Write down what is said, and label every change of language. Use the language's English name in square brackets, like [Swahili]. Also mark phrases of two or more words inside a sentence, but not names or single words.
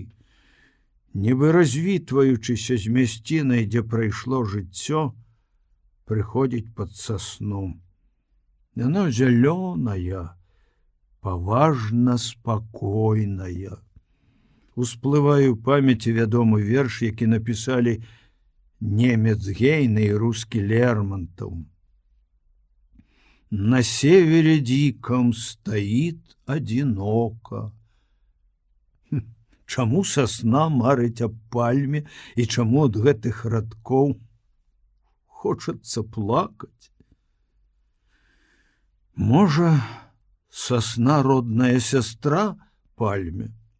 [Belarusian] Нібы развітваючыся з мясцінай, дзе прайшло жыццё, прыходзіць пад сасну. Яно зялёная, паважна спакойная. Усплывае ў памяці вядомы верш, які напісалі немец Гейне і рускі Лермонтов. [Russian] На севере диком стоит одиноко. [Belarusian] Чаму сосна марыць аб пальме, і чаму ад гэтых радкоў хочацца плакаць? Можа, сосна родная сястра пальме?